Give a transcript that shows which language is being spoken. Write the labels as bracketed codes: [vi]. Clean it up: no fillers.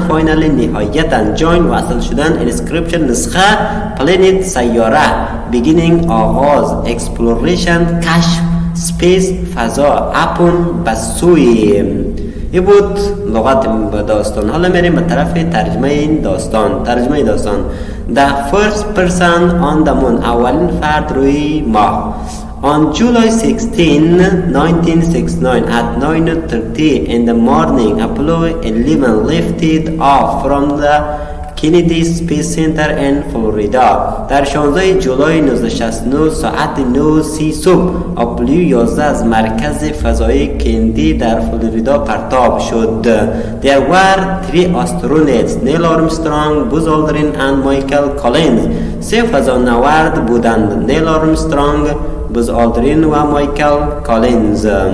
[fa] فاینالی نهایتا جاین وصل شدن. انسکریپشن نسخه. پلنت سیاره. بیگینینگ آغاز. اکسپلوریشن کشف. سپیس فضا. اپون بسوی. این بود لغات داستان. حالا میریم به طرف ترجمه این داستان. ترجمه داستان. [en] The first person on the moon. [fa] اولین فرد روی ماه. [en] On July 16, 1969 at 9:30 in the morning, Apollo 11 lifted off from the Kennedy Space Center in Florida. [fa] در 16 جولای 1969 ساعت 9:30 صبح آپولو 11 از مرکز فضایی کندی در فلوریدا پرتاب شد. [en] There were 3 astronauts, Neil Armstrong, Buzz Aldrin and Michael Collins. [fa] 3 فضانورد بودند. نیل آرمسترانگ، بوز آلدرین و مایکل کالینز.